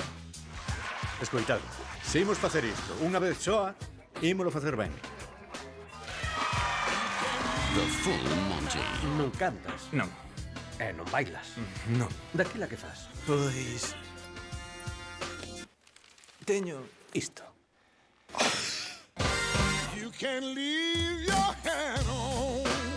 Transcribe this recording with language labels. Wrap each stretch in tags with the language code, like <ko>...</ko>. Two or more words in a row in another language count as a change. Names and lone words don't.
<gl>Escoitado, se imos facer isto unha vez soa, ímolo facer ben. The Full Monty. Non cantas. Non. E non bailas. Non. Daquila que faz. Pois... Teño isto.</gl> <en>You can leave your hand on.</en>